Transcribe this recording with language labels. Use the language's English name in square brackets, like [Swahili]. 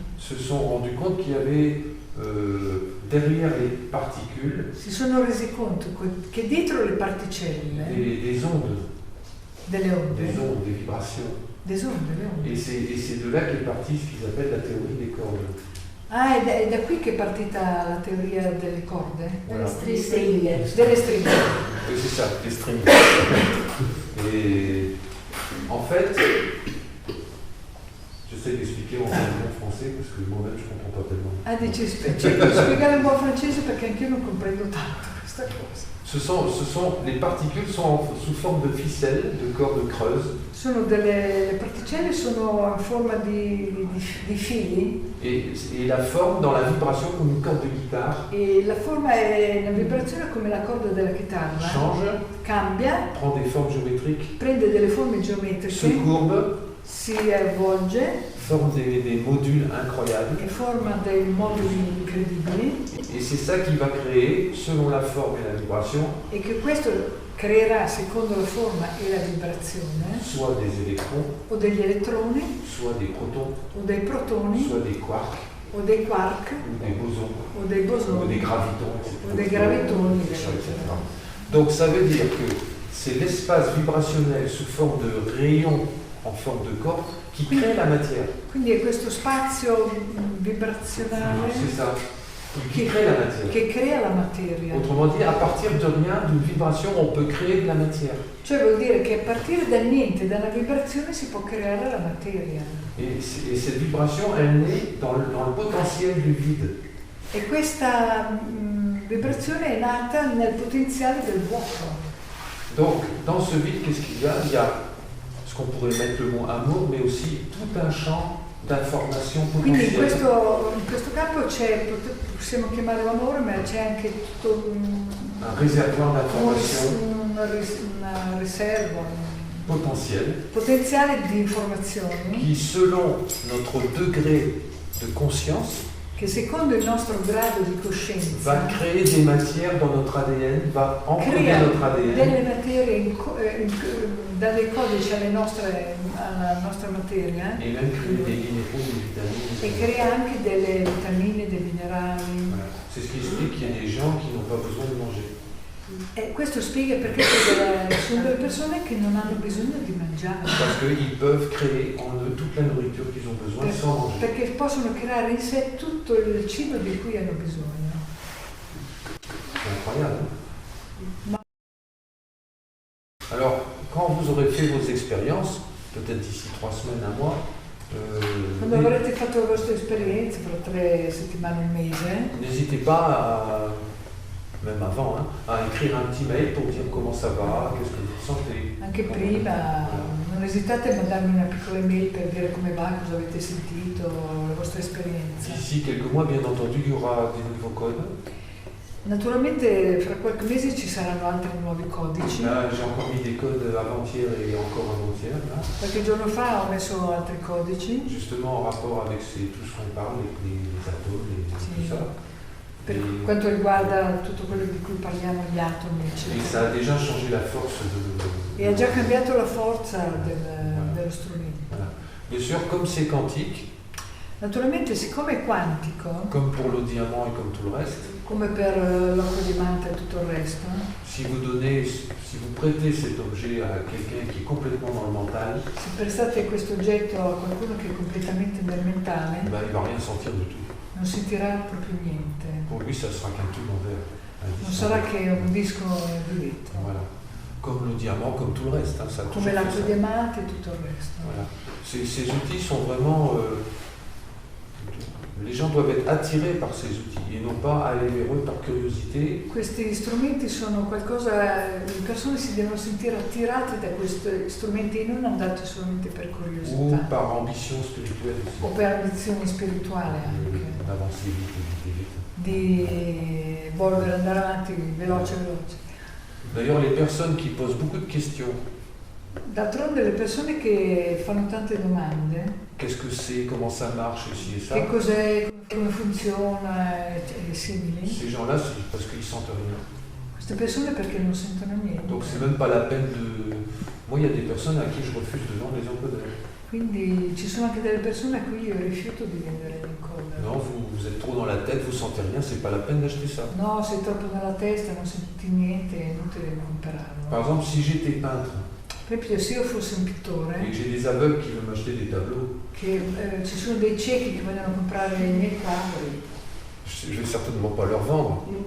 [French] se sont rendus compte qu'il y avait derrière les particules [Italian] si sono resi conto che dietro le particelle [French] des ondes, [Italian] delle onde, [French] des vibrations. [Italian] des onde, le onde. [French] Et c'est de là qu'est partie ce qu'ils appellent la théorie des cordes. [Italian] Ah, è da qui che è partita la teoria delle corde? [French] Voilà. [Italian] Delle stringhe. Delle stringhe. [French] Oui, c'est ça, les strings. Et en fait, j'essaie d'expliquer en français parce que moi-même je ne comprends pas tellement. [Italian] Ah, dici, cerco di spiegare un po' francese perché anch'io non comprendo tanto questa cosa. [French] Les particules sont sous forme de ficelles, de cordes creuses, [Italian] Le particelle sono in forma di fili [French] et la forme dans la vibration comme une corde de guitare [Italian] e la forma è una vibrazione come la corda della chitarra. [French] change, [Italian] Cambia, [French] prend des formes géométriques, [Italian] prende delle forme [French] se [Italian] geometriche, [French] courbe [Italian] si avvolge [French] forme des modules incroyables. [Italian] e forma dei moduli incredibili [French] Et c'est ça qui va créer, selon la forme et la vibration, [Italian] e che questo creerà secondo la forma e la vibrazione [French] soit des électrons, [Italian] o degli elettroni [French] soit des protons, [Italian] o dei protoni [French] soit des quarks, [Italian] o dei quark [French] ou des bosons, [Italian] o dei [French] ou des [Italian] bosoni [French] gravitons, etc. [Italian] o dei gravitoni, etc. [French] Donc ça veut dire que c'est l'espace vibrationnel sous forme de rayon en forme de corps qui crée la matière. [Italian] Quindi è questo spazio vibrazionale [French] C'est ça. Qui crée la matière. [Italian] che crea la materia. [French] Autrement dit, à partir de rien, d'une vibration, on peut créer de la matière. [Italian] Cioè vuol dire che a partire da niente, dalla vibrazione, si può creare la materia. [French] Et cette vibration, elle naît dans le potentiel du vide. [Italian] E questa vibrazione è nata nel potenziale del vuoto. [French] Donc, dans ce vide, qu'est-ce qu'il y a? Il y a ce qu'on pourrait mettre le mot amour, mais aussi tout un champ d'informations [Italian] Quindi in [French] potentielles. [Italian] questo campo c'è, possiamo chiamarlo amore, ma c'è anche tutto [French] Un réservoir d'informations [Italian] una riserva, [French] potentielles [Italian] un potenziale di informazioni [French] qui, selon notre degré de conscience, [Italian] che secondo il nostro grado di [French] va [Italian] coscienza [French] créer des matières dans notre ADN, va encoder [Italian] crea [French] notre ADN. [Italian] delle materie, dalle codici alla nostra materia [French] Et même créer des minéraux, des vitamines. [Italian] e crea anche delle vitamine, dei minerali. [French] Voilà. C'est ce qui explique qu'il y a des gens qui n'ont pas besoin de manger. [Italian] E questo spiega perché ci sono delle persone che non hanno bisogno di mangiare. [French] Parce qu'ils peuvent créer en eux toute la nourriture qu'ils ont besoin sans manger. [Italian] Perché possono creare in sé tutto il cibo di cui hanno bisogno. [French] C'est incroyable. [Italian] Ma [French] Alors, quand vous aurez fait vos expériences, peut-être d'ici 3 semaines, un mois, [Italian] quando avrete fatto le vostre esperienze, fra 3 settimane, un mese, [French] n'hésitez pas même avant, à écrire un petit mail pour dire comment ça va, qu'est-ce que vous sentez. [Italian] anche prima, non esitate a mandarmi una piccola email per dire come va, cosa avete sentito, la vostra esperienza. [French] D'ici quelques mois, bien entendu, il y aura des nouveaux codes. [Italian] Naturalmente fra qualche mese ci saranno altri nuovi codici. [French] Là, j'ai encore mis des codes avant-hier et encore avant-hier, là. [Italian] Qualche giorno fa ho messo altri codici [French] Justement en rapport avec tout ce qu'on parle, les atomes, [Italian] Sì. [French] tout ça. [Italian] per quanto riguarda tutto quello di cui parliamo, gli atomi, [French] Et [Italian] eccetera. [French] ça a déjà changé la force de... [Italian] E ha già cambiato la forza dello strumento. [French] Voilà. Bien sûr, comme c'est quantique, [Italian] Naturalmente, siccome è quantico, [French] comme pour le diamant et comme tout le reste, [Italian] come per l'occhio diamante e tutto il resto, [French] si vous prêtez cet objet à quelqu'un qui est complètement dans le mental, [Italian] se prestate questo oggetto a qualcuno che è completamente nel mentale, [French] ben, il va rien sentir du tout. [Italian] non sentirà proprio niente. [French] Pour lui, ça sera qu'un tube en verre. [Italian] Un Non [French] disque en [Italian] sarà [French] verre. [Italian] che un disco di vetro, [French] Voilà. Comme le diamant, comme tout le reste. Ça a toujours [Italian] come [French] fait [Italian] l'altro [French] ça. [Italian] diamante e tutto il resto. [French] Voilà. Ces outils sont vraiment... les gens doivent être attirés par ces outils et non pas aller vers eux par curiosité. [Italian] Questi strumenti sono qualcosa, le persone si devono sentire attirate da questi strumenti e non andate solamente per [French] Ou [Italian] curiosità [French] par ambition spirituelle aussi. [Italian] o per ambizione spirituale anche, [French] D'avancer vite, vite, vite. [Italian] di volere andare avanti veloce. [French] D'ailleurs, les personnes qui posent beaucoup de questions, [Italian] D'altronde le persone che fanno tante domande, [French] qu'est-ce que c'est, comment ça marche, ci et ça, [Italian] che cos'è, come funziona e simili, [French] ces gens-là, c'est parce qu'ils sentent rien. [Italian] queste persone perché non sentono niente. [French] Donc c'est même pas la peine de... Moi, il y a des personnes à qui je refuse de vendre les encodeurs. [Italian] Quindi ci sono anche delle persone a cui io rifiuto di vendere l'encoder. [French] Non, vous êtes trop dans la tête, vous sentez rien, c'est pas la peine d'acheter ça. [Italian] No, sei troppo nella testa, non senti niente, è inutile comprarlo. [French] Par exemple, si j'étais peintre [Italian] Per esempio, se io fossi un [French] et [Italian] pittore, [French] que j'ai des aveugles qui veulent m'acheter des tableaux, [Italian] che ci sono dei ciechi che vogliono comprare i miei quadri, [French] je vais certainement pas leur vendre.